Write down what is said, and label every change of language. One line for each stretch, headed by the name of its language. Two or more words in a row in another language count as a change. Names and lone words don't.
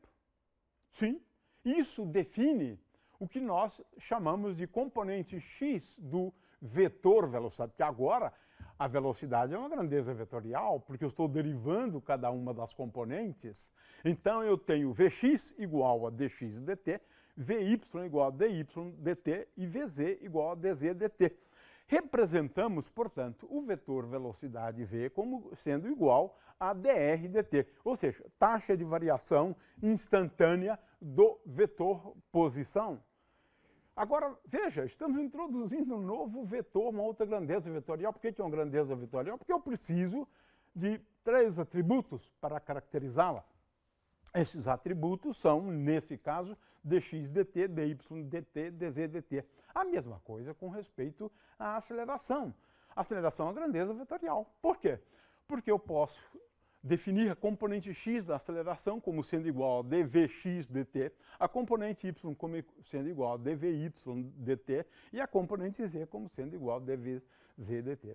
Portuguese: Sim, isso define o que nós chamamos de componente x do vetor velocidade, porque agora a velocidade é uma grandeza vetorial, porque eu estou derivando cada uma das componentes. Então, eu tenho Vx igual a dx dt, Vy igual a dy dt e Vz igual a dz dt. Representamos, portanto, o vetor velocidade v como sendo igual a dr dt, ou seja, taxa de variação instantânea do vetor posição. Agora, veja, estamos introduzindo um novo vetor, uma outra grandeza vetorial. Por que é uma grandeza vetorial? Porque eu preciso de 3 atributos para caracterizá-la. Esses atributos são, nesse caso, dx dt, dy dt, dz dt. A mesma coisa com respeito à aceleração. A aceleração é uma grandeza vetorial. Por quê? Porque eu posso definir a componente x da aceleração como sendo igual a dvx dt, a componente y como sendo igual a dvy dt e a componente z como sendo igual a dvz dt.